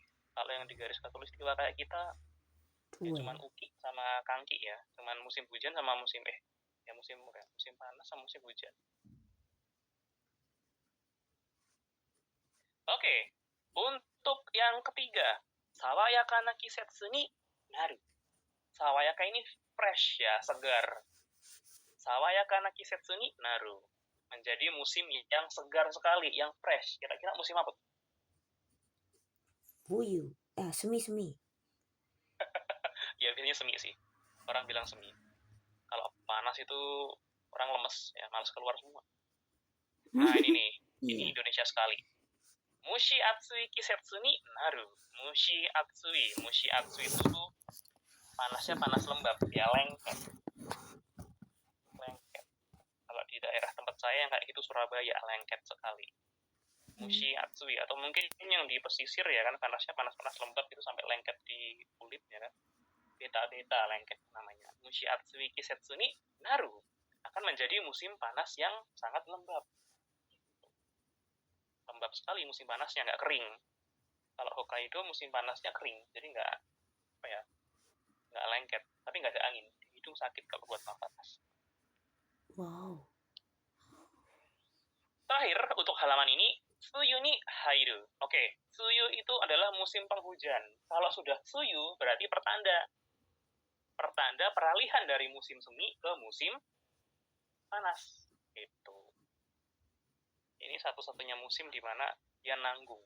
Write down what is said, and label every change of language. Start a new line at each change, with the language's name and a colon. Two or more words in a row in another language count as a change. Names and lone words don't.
Indonesian: Kalau yang di garis khatulistiwa kayak kita, ya cuman uki sama kangki ya. Cuman musim hujan sama musim panas sama musim hujan. Oke. Untuk yang ketiga,
Japanese: 爽やかな季節になる.
Indonesian: Sawayaka ini fresh ya, segar.
Japanese: 爽やかな季節になる.
Indonesian: Menjadi musim yang segar sekali, yang fresh. Kira-kira musim apa? Fuyu. Semi. Ya, biasanya semi sih. Orang bilang semi. Kalau panas itu orang lemes, ya malas keluar semua. Nah, ini nih. Ini Indonesia sekali.
Japanese: 蒸し暑い季節になる. 蒸し暑い
Indonesian: itu panasnya panas lembab, ya lengket. Kalau di daerah tempat saya yang kayak gitu Surabaya lengket sekali.
Japanese: 蒸し暑い,
Indonesian: atau mungkin yang di pesisir ya kan, panasnya panas-panas lembab itu sampai lengket di kulit ya kan. Beta-beta lengket namanya.
Japanese: 蒸し暑い季節になる,
Indonesian: akan menjadi musim panas yang sangat lembab. Lembab sekali musim panasnya, nggak kering. Kalau Hokkaido musim panasnya kering, jadi nggak apa ya, nggak lengket, tapi nggak ada angin. Hidung sakit kalau buat nafas. Wow. Terakhir untuk halaman ini,
Japanese: 梅雨に入る.
Indonesian: Oke, Tsuyu itu adalah musim penghujan. Kalau sudah Tsuyu berarti pertanda peralihan dari musim semi ke musim panas. Gitu. Ini satu-satunya musim di mana dia nanggung.